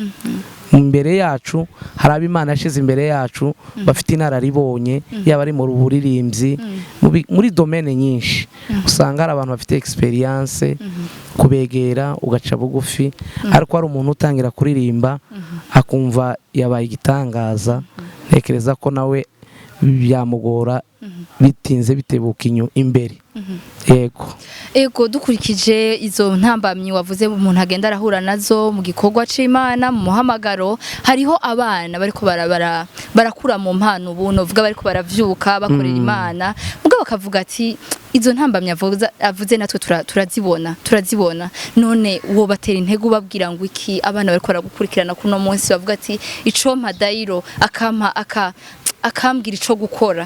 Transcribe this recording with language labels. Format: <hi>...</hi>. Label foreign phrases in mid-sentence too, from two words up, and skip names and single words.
<rn>Imbere yacu hari ab'Imana yashize imbere yacu bafite inararibonye yaba ari mu buririmbyi muri domaine nyinshi. Usanga hari abantu bafite experience kubegera ugaca bugufi, ariko hari umuntu utangira kuririmba akumva yabaye igitangaza, ntekereza ko nawe byamugora bitinze bitebuka imbere. Ego dukurikije izo ntambamyi wavuze umuntu agenda arahura nazo mu gikorwa c'Imana mu muhamagaro, hariho abana bariko barakura mu mpano ubuno vuga bariko baravyuka bakorera Imana mugabo bakavuga ati izo ntambamyi avuze natwe turazibona none uwo batera intege ubabwira ngo iki abana bariko baragukurikirana kuno munsi bavuga ati ico Dairo akambwira ico gukora.</rn>